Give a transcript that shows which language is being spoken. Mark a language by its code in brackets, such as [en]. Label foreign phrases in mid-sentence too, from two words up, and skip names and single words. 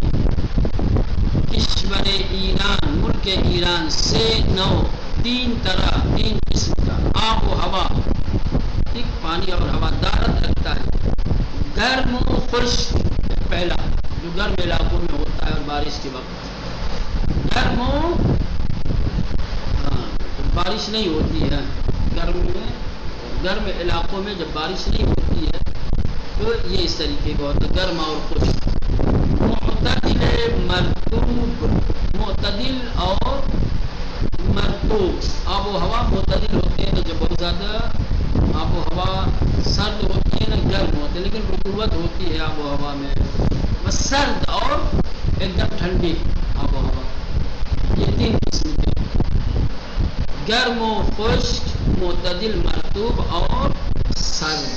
[fa] کشور ایران، [ur] ملک ایران سے نو، 3 طرح، 3 قسم کا آب و ہوا، ٹھیک، پانی اور ہوا دارد رکھتا ہے، گرم و خشک، پہلا جو گرم علاقوں میں ہوتا ہے اور بارش کے وقت، گرم بارش نہیں ہوتی ہے، گرم علاقوں میں جب بارش نہیں ہوتی ہے تو یہ اس طریقے کا ہوتا ہے، گرم اور خشک۔ معتدل مرطوب، معتدل اور مرطوب، آب و ہوا معتدل ہوتے ہیں، تو جب بہت زیادہ آب و ہوا سرد ہوتی ہے نا گرم ہوتی ہے، لیکن رطوبت ہوتی ہے آب و ہوا میں، بس سرد اور ایک دم ٹھنڈی آب و ہوا، یہ 3 قسم کے، گرم و خشک، معتدل مرطوب اور سرد۔